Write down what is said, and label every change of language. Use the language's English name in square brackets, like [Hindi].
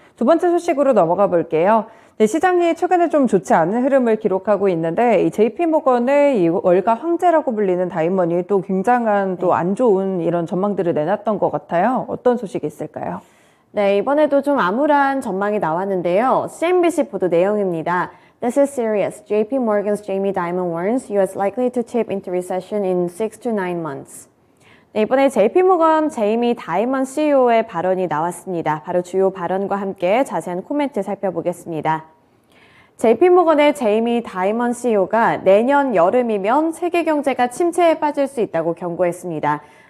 [Korean] 두 번째 소식으로 넘어가 볼게요. 네, 시장이 최근에 좀 좋지 않은 흐름을 기록하고 있는데 이 JP모건의 이 월가 황제라고 불리는 다이먼이 또 굉장한 또 안 좋은 이런 전망들을 내놨던 것 같아요. 어떤 소식이 있을까요? 네, 이번에도 좀 암울한 전망이 나왔는데요. CNBC 보도 내용입니다. [English] This is serious. JP Morgan's Jamie Dimon warns US likely to tip into recession in 6 to 9 months. [Korean] 네, 이번에 JP모건 제이미 다이먼 CEO의 발언이 나왔습니다. 바로 주요 발언과 함께 자세한 코멘트 살펴보겠습니다. JP모건의 제이미 다이먼 CEO가 내년 여름이면 세계 경제가 침체에 빠질 수 있다고 경고했습니다.